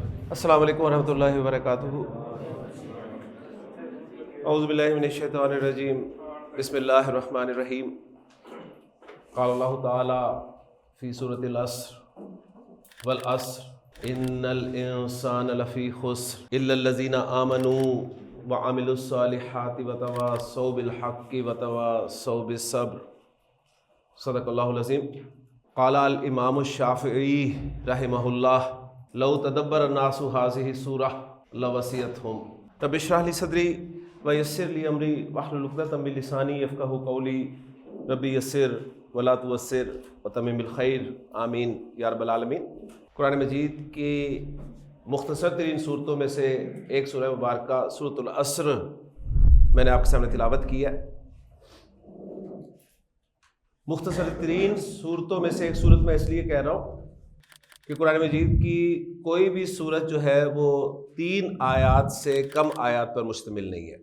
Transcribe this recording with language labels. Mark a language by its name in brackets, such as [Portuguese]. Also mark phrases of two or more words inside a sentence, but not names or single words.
[Arabic] السلام عليكم ورحمة الله وبركاته. أعوذ بالله من الشيطان الرجيم. بسم الله الرحمن الرحيم. قال الله تعالى في سورة العصر والعصر إن الإنسان لفي خسر إلا الذين آمنوا وعملوا الصالحات وتواصوا بالحق وتواصوا بالصبر. صدق الله العظيم. قال الإمام الشافعي رحمه الله لو تدبر الناس هذه سورة لوسعتهم رب اشرح لي صدري ويسر لي أمري واحلل عقدة من لساني يفقهوا قولي رب يسر ولا تعسر وتمم الخير آمين يا رب العالمين. [Urdu] قرآن مجید کی مختصر ترین سورتوں میں سے ایک سورہ مبارکہ سورۃ العصر میں نے آپ کے سامنے تلاوت کی ہے. مختصر ترین سورتوں میں سے ایک سورت میں اس لیے کہہ رہا ہوں کہ قرآن مجید کی کوئی بھی سورت جو ہے وہ 3 آیات سے کم آیات پر مشتمل نہیں ہے.